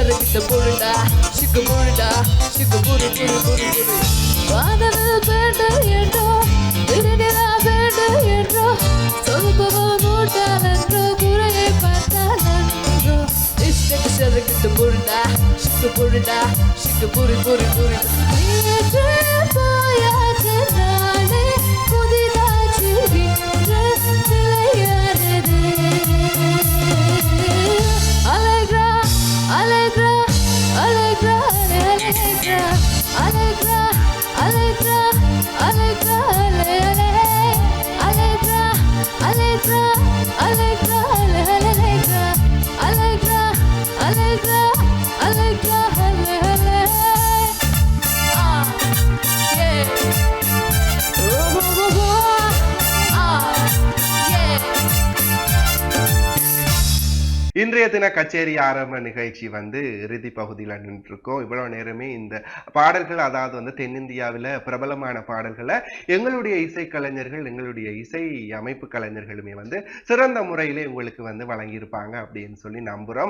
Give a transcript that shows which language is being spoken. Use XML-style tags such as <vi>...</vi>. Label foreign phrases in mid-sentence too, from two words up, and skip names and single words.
<ta>கிட்ட போடுடா சிக்கு போடுடா சிக்கு போடு போடு போடு போடு வானவில் பேண்டு என்றோ திருநிலா பேண்டு என்றோ சொல்பவன் மூட்டால் என்றோ குறையை பார்த்தால் என்றோ இஷ்டக்கு செதுக்கிட்டு போடுடா சிக்கு போடுடா சிக்கு போடு போடு போடு நேற்று போயாச்சு நாளே புதிதாச்சு இன்று நிலையானது</ta> <it>Allegra, Allegra, Allegra, Allegra, Allegra, Allegra, Allegra, Allegra, Allegra, Allegra, Allegra, Allegra, Allegra, Allegra, yeah.</it> <ta>இன்றைய தின கச்சேரி ஆரம்ப நிகழ்ச்சி இறுதி பகுதியில் நின்றுருக்கோம். இவ்வளவு நேரமே இந்த பாடல்கள், அதாவது தென்னிந்தியாவில் பிரபலமான பாடல்களை எங்களுடைய இசைக்கலைஞர்கள், எங்களுடைய இசை அமைப்பு கலைஞர்களுமே சிறந்த முறையிலே உங்களுக்கு வழங்கியிருப்பாங்க அப்படின்னு சொல்லி நம்புறோம்.</ta>